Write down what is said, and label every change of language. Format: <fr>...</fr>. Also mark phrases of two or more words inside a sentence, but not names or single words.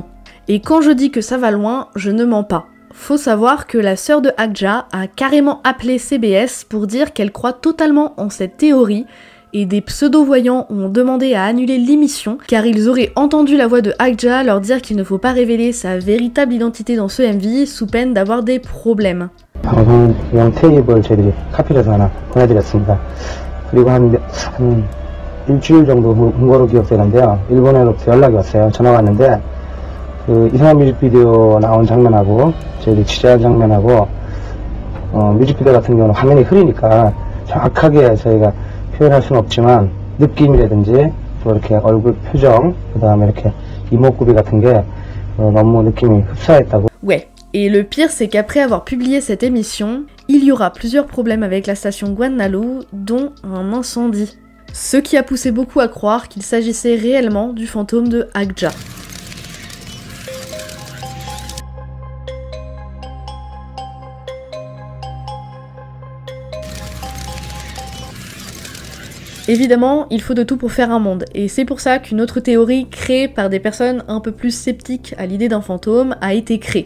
<fr>Et quand je dis que ça va loin, je ne mens pas. Faut savoir que la sœur de Hak-ja a carrément appelé CBS pour dire qu'elle croit totalement en cette théorie et des pseudo-voyants ont demandé à annuler l'émission car ils auraient entendu la voix de Hak-ja leur dire qu'il ne faut pas révéler sa véritable identité dans ce MV sous peine d'avoir des problèmes.</fr> <ko>방송용 테이프를 저희들이 카피를 해서 하나 보내드렸습니다. 그리고 한 일주일 정도 본 거로 기억되는데요. 일본으로부터 연락이 왔어요. 전화가 왔는데 그 이상한 뮤직비디오 나온 장면하고 저희들이 취재한 장면하고 뮤직비디오 같은 경우는 화면이 흐리니까 정확하게 저희가 표현할 수는 없지만 느낌이라든지 또 이렇게 얼굴 표정 그 다음에 이렇게 이목구비 같은 게 너무 느낌이 흡사했다고.</ko> <fr>Ouais, Et le pire, c'est qu'après avoir publié cette émission, il y aura plusieurs problèmes avec la station Guannalu, dont un incendie. Ce qui a poussé beaucoup à croire qu'il s'agissait réellement du fantôme de Akja. Évidemment, il faut de tout pour faire un monde, et c'est pour ça qu'une autre théorie créée par des personnes un peu plus sceptiques à l'idée d'un fantôme a été créée.</fr>